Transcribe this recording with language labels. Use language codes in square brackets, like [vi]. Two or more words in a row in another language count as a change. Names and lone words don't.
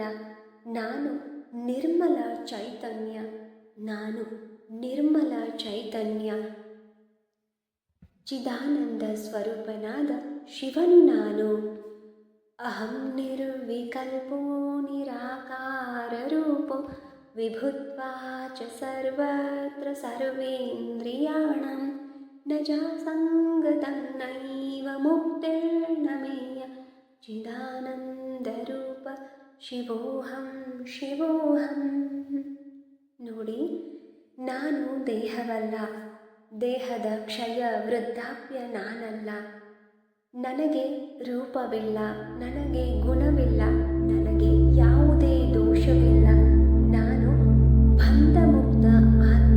[kn] ನಾನು ನಿರ್ಮಲ ಚೈತನ್ಯ, ನಾನು ನಿರ್ಮಲ ಚೈತನ್ಯ, ಚಿದಾನಂದ ಸ್ವರೂಪನಾದ ಶಿವನು ನಾನು. [sa] ಅಹಂ ನಿರ್ವಿಕಲ್ಪೋ ನಿರಾಕಾರ ರೂಪೋ ವಿಭುತ್ವಾ ಚ ಸರ್ವತ್ರ ಸರ್ವೇಂದ್ರಿಯಾಣಂ, ನ ಜಾಸಂಗತಂ ನೈವ ಮುಕ್ತಿರ್ನ ಮೇಯ, ಚಿದಾನಂದರೂಪ ಶಿವೋಹಂ ಶಿವೋಹಂ. [kn] ನೋಡಿ, ನಾನು ದೇಹವಲ್ಲ, ದೇಹದ ಕ್ಷಯ ವೃದ್ಧಾಪ್ಯ ನಾನಲ್ಲ. ನನಗೆ ರೂಪವಿಲ್ಲ, ನನಗೆ ಗುಣವಿಲ್ಲ, ನನಗೆ ಯಾವುದೇ ದೋಷವಿಲ್ಲ. ನಾನು ಬಂಧಮುಕ್ತ ಆತ್ಮ.